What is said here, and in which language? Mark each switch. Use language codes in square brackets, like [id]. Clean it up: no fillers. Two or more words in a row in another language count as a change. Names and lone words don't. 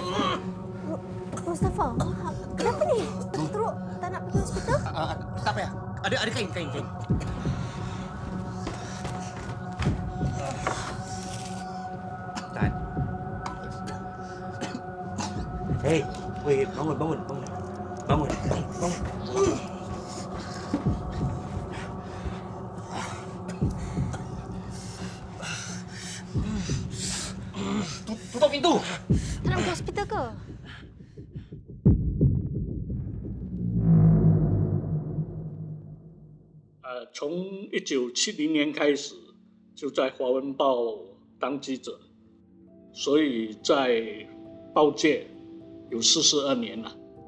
[ms] Mustapha, kenapa ni? Teruk tak nak pergi hospital? Tak payah. Ada kain. Tahan. Hei, weh, bangun. Bangun. Tutup pintu. Tak nak pergi hospital ke? [zh] 呃，从1970年开始就在《华文报》当记者，所以在报界有42年了。